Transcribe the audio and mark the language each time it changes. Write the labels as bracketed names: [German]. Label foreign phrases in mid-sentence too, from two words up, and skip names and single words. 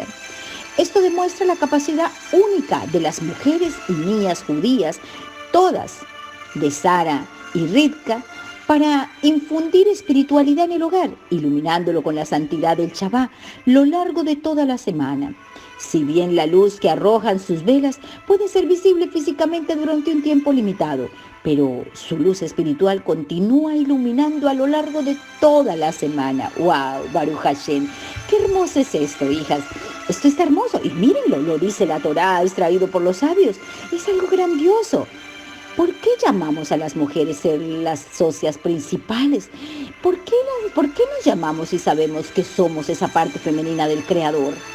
[Spanish] Esto demuestra la capacidad única de las mujeres y niñas judías, todas de Sara y Rivka, para infundir espiritualidad en el hogar, iluminándolo con la santidad del Shabbat lo largo de toda la semana. Si bien la luz que arrojan sus velas puede ser visible físicamente durante un tiempo limitado, pero su luz espiritual continúa iluminando a lo largo de toda la semana. [Hebrew] ¡Wow! ברוך השם. [Spanish] ¡Qué hermoso es esto, hijas! Esto está hermoso. Y mírenlo, lo dice la Torá, extraído por los sabios. Es algo grandioso. ¿Por qué llamamos a las mujeres ser las socias principales? ¿Por qué nos llamamos si sabemos que somos esa parte femenina del Creador?